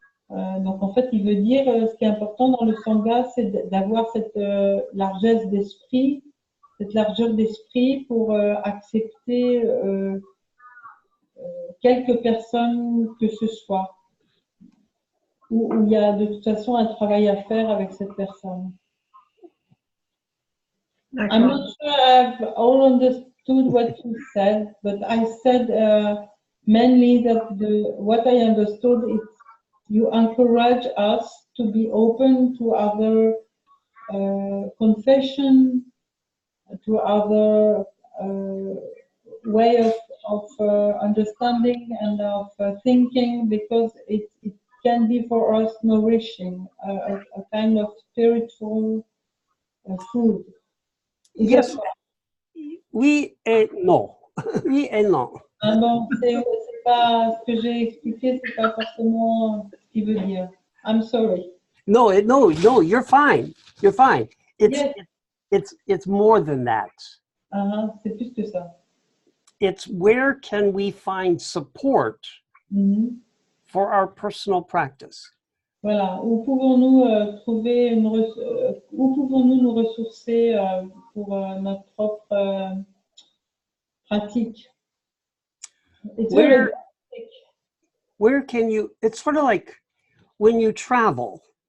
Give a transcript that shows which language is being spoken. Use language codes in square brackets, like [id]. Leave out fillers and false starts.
[fr] Donc en fait, il veut dire ce qui est important dans le Sangha, c'est d'avoir cette largesse d'esprit, cette largeur d'esprit pour accepter quelques personnes que ce soit, où il y a de toute façon un travail à faire avec cette personne. [en] I'm not sure I've all understood what you said, but I said mainly that what I understood is you encourage us to be open to other confession, to other way of understanding and of thinking, because it can be for us nourishing, a kind of spiritual food. Yes, [fr] oui et non. Oui et non. Ah bon, c'est pas ce que j'ai expliqué, c'est pas forcément ce qu'il veut dire. [en] I'm sorry. No, you're fine. You're fine. Yes. It's more than that. [fr] C'est plus que ça. [en] It's where can we find support for our personal practice? [fr] Voilà. Où pouvons-nous trouver où pouvons-nous nous ressourcer pour notre propre pratique? [en] Where can you? It's sort of like when you travel.